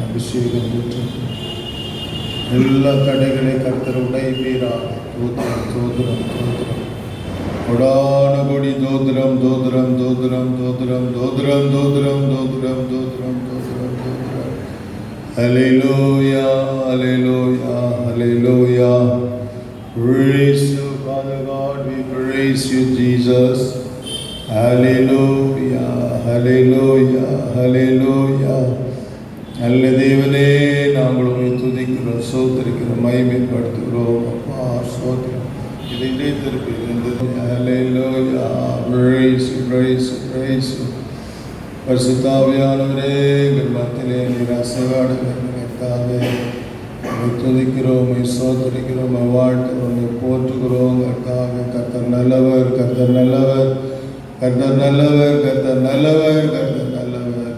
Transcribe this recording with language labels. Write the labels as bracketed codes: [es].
[ta] அபிஷேகம் ஊற்று எல்லா தடைகளை கர்த்தர் உடைவீராக. தோத்திரம் தோத்திரம் தோத்திரம் கொடான கொடி தோத்திரம் தோத்திரம் தோத்திரம் தோத்திரம் தோத்திரம் தோத்திரம் தோத்திரம் தோத்திரம் தோத்திரம் தோத்திரம். ஹல்லேலூயா ஹல்லேலூயா ஹல்லேலூயா. [en] Praise you, Father God, we praise you, Jesus. Hallelujah, hallelujah, hallelujah. [ta] நல்ல தேவனே, நாங்கள் உம்மை துதிக்கிறோம், ஸ்தோத்திரிக்கிறோம், மகிமைப்படுத்துகிறோம். அப்பா ஸ்தோத்திரம். இதை திருப்பி [en] Hallelujah, praise you, praise you, praise you. [ta] பரிசுத்த ஆவியானவரே, எங்கள் மத்தியிலே நீர் அசைவாடுகிறீர்களே, துதிக்கிறோம், சோதரிக்கிறோம், வாழ்த்துகிறோம், போற்றுகிறோம். கர்த்தர் நல்லவர், கர்த்தர் நல்லவர், கர்த்தர் நல்லவர், கர்த்தர் நல்லவர், கர்த்தர் நல்லவர்.